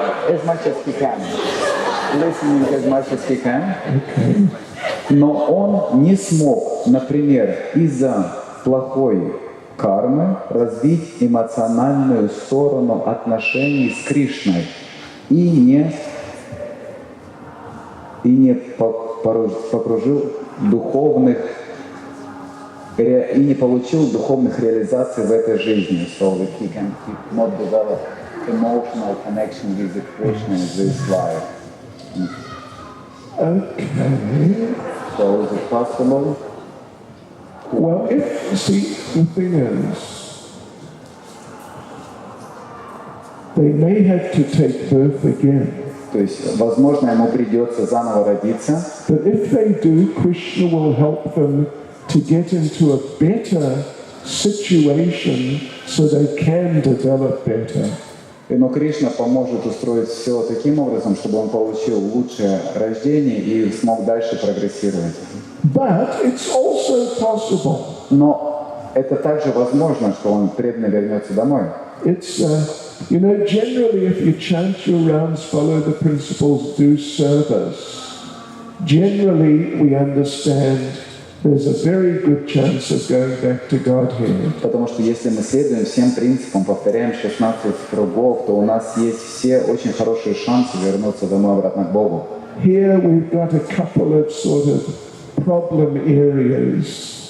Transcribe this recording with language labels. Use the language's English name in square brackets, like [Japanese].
[English] as much as he can, [Russian] listening as much as he can, но он не смог, например, из-за плохой кармы развить эмоциональную сторону отношений с Кришной и не покружил духовных и не получил духовных реализаций в этой жизни. [English] So that he can not develop emotional connection with the Krishna in this life. Okay. So is it possible? Well, see, the thing is, they may have to take birth again. [Russian] То есть, возможно, ему придется заново родиться. [English] But if they do, Krishna will help them to get into a better situation so they can develop better. [Russian] Но Кришна поможет устроить все таким образом, чтобы он получил лучшее рождение и смог дальше прогрессировать. [English] But it's also possible. [Russian] Но это также возможно, что он преданно вернется домой. [English] It's, generally if you chant your rounds, follow the principles, do service, generally we understand there's a very good chance of going back to Godhead. [Russian] Потому что если мы следуем всем принципам, повторяем 16 кругов, то у нас есть все очень хорошие шансы вернуться домой обратно к Богу. [English] Here we've got a couple of sort of problem areas.